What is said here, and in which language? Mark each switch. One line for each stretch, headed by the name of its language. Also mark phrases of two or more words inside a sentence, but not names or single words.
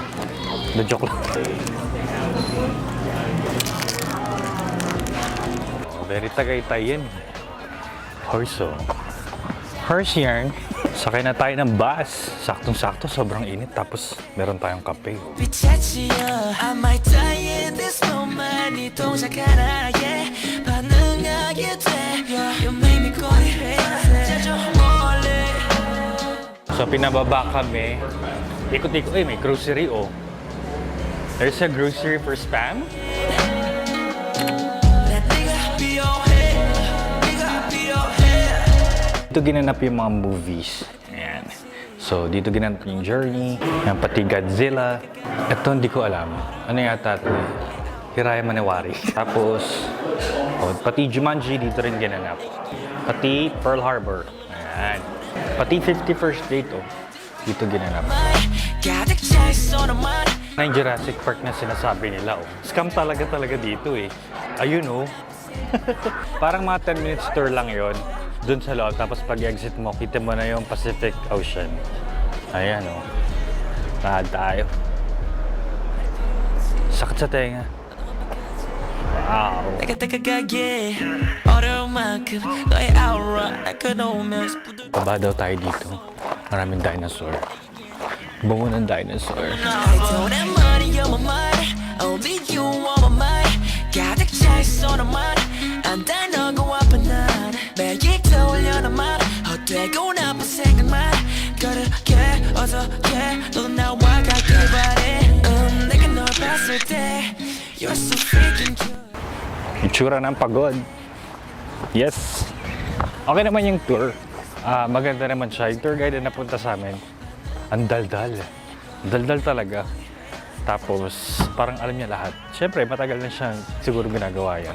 English: The joke
Filipino: lang. Very Tagaytay yan. Horse oh. Horse yarn. Sakay na tayo ng bus. Saktong-sakto, sobrang init. Tapos meron tayong kape.
English: 빛이야 I might die in this moment
Korean: 네 동작 하나에 반응하게 돼
English: You make me go crazy
Korean: 저 멀리
Filipino: So pinababa kami. Ikot-ikot. Eh, may grocery oh.
English: There's a grocery for Spam.
Korean: 난 네가 필요해 네가 필요해
Filipino: Dito ginanap yung mga movies. Ayan. So, dito ginanap yung Journey, yung pati Godzilla. Ito, hindi ko alam. Ano yata ito? Hiraya Manewari. Tapos, oh, pati Jumanji, dito rin ginanap. Pati Pearl Harbor. Ayan. Pati 51st Date, oh. Dito ginanap.
Korean: 가득 차 있어 너만
Filipino: Na yung Jurassic Park na sinasabi nila, oh. Scam talaga dito, eh. Ayun, oh. Parang mga 10
English: minutes tour
Filipino: lang yon dun sa loob. Tapos pag-exit mo, kita mo na yung Pacific Ocean. Ayan, oh. Lahad tayo. Sakit sa tenga. Wow.
Korean: 내가 다가가게 어려운 만큼 너의 aura 날 끊어오면
Filipino: Baba daw tayo dito. Maraming dinosaur. Bungo ng dinosaur.
English: I don't have money on my mind Only you on my mind
Korean: 가득 차 있어 너만 안달 너고 아픈 난 매일 떠올려 너만 헛되고 나쁜 생각만 그렇게 어떻게 너도 나와 가길 바래 내가 널 봤을 때
English: You're so freaking cute
Filipino: Itsura ng pagod. Yes. Okay naman yung tour. Maganda naman siya. Yung tour guide na napunta sa amin, ang daldal. Daldal talaga. Tapos, parang alam niya lahat. Siyempre, matagal na siyang siguro ginagawa yan.